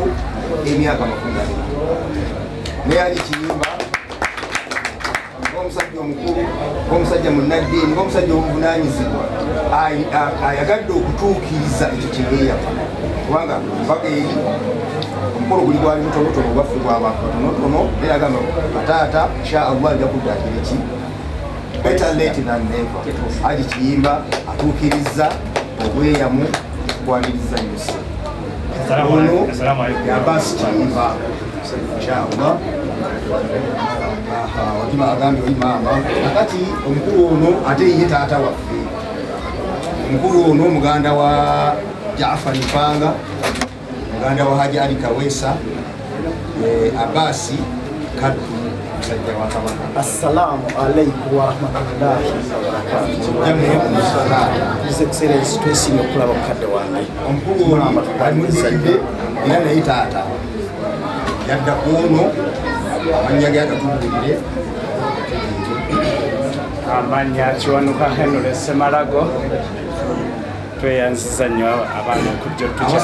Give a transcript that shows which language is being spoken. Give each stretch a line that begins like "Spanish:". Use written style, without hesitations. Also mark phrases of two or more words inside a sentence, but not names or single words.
Ganda: emyaka 40 naye Haji Kiyimba ng'omusajja omukulu ng'omusajja munnaddiini ng'omusajja omuvunaanyizibwa ayagadde okutuukiriza ekyo kyeyeeyapa kubanga mbaga eri omukolo guli gwali mutonotono obwaffe bw'abantu batonotono naye agamba bataata
Arabic: إن شاء الله
Ganda: ajja kuddaakira eki
English: better late than never.
Ganda: Haji Kiyimba atuukiriza obweyamu okwaniriza Yusa.
Arabic: السلام عليكم. Abbas Kiyimba.
Ganda: Inshallah. Wajima agambe imama. Nakati omukulu ono ate ye taata waffe. Omukulu ono muganda wa Jaafar Mpanga, muganda wa Haji Ali Kawesa, Abasi Kaddu.
Arabic: السلام عليكم ورحمة الله وبركاته.
English: His Excellency
Ganda: twesiimye okulaba mukadde wange. Omukulu ono alimuzadde era naye taata yadda ku ono amannya ge agatubuulire. Amanya Kiwanuka Henry Semalago tweyanziza nnyo abaana okujja otukyalira.